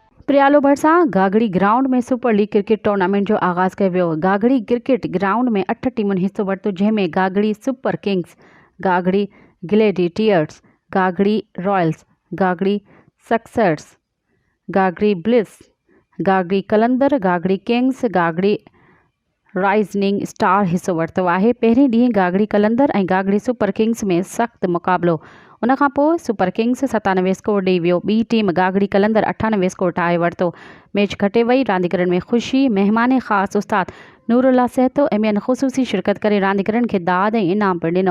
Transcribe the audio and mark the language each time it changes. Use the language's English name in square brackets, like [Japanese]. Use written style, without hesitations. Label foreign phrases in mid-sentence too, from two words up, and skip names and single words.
[Sindhi] प्रियालो भरिसां गागड़ी ग्राउंड में [English] super league cricket tournament [Sindhi] जो आगाज़ कयो वियो। गागड़ी [English] cricket ground [Sindhi] में 8 टीमुनि हिस्सो वरितो, जंहिंमें गागड़ी सुपर किंग्स, गागड़ी ग्लेडिएटर्स, गागड़ी रॉयल्स, गागड़ी सक्सेस, गागड़ी ब्लिस, गागड़ी कलंदर, गागड़ी किंग्स, गागड़ी राइज़निंग स्टार हिस्सो वरितो आहे। पहिरें ॾींहुं गागड़ी कलंदर ऐं गागड़ी सुपर किंग्स में सख़्तु मुक़ाबिलो। उन खां पोइ सुपर किंग्स 97 स्कोर ॾेई वियो। ॿी टीम गागड़ी कलंदर 98 स्कोर ठाहे वरितो। मैच खटे वई। रांदीगरनि में ख़ुशी। महिमान ख़ासि उस्ताद नूरुल्ला सहतो ऐं ॿियनि ख़ुसूसी शिरकत करे रांदीगरनि खे दाद ऐं इनाम पिणु ॾिनो।